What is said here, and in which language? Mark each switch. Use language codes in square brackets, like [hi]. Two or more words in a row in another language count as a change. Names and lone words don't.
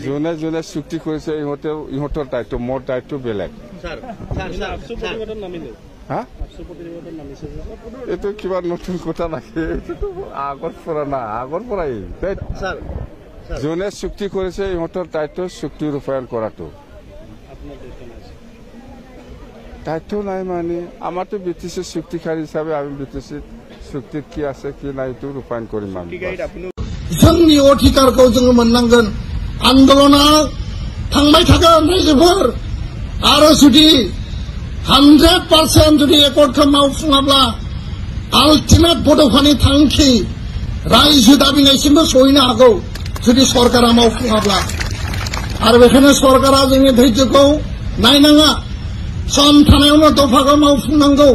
[as] যোনে যোনে চুক্তি কৰিছে ইহঁতৰ দায়িত্ব মোৰ দায়িত্ব বেলেগ এইটো কিবা নতুন কথা নাকি আগৰ পৰা না আগৰ পৰাই যোনে চুক্তি কৰিছে ইহঁতৰ দায়িত্ব চুক্তি ৰূপায়ণ কৰাটো দায়িত্ব নাই মানে আমাৰতো বিটিসি চুক্তিকাৰী হিচাপে আমি বিটিসি চুক্তিত কি আছে কি নাই এইটো ৰূপায়ণ কৰিম আমি [brx] जोंनि अधिकारखौ जोङो मोननांगोन आन्दोलना थांबाय थागोन रायजोफोर आरो जुदि 100% जुदि एकर्डखौ मावफुङाब्ला आल्टिमेट बड'फानि थांखि रायजो दाबिनायसिमबो सहैनो हागौ जुदि सरकारा मावफुङाब्ला आरो बेखायनो सरकारा जोंनि धैर्यखौ नायनाङा सम थानायावनो दफाखौ मावफुंनांगौ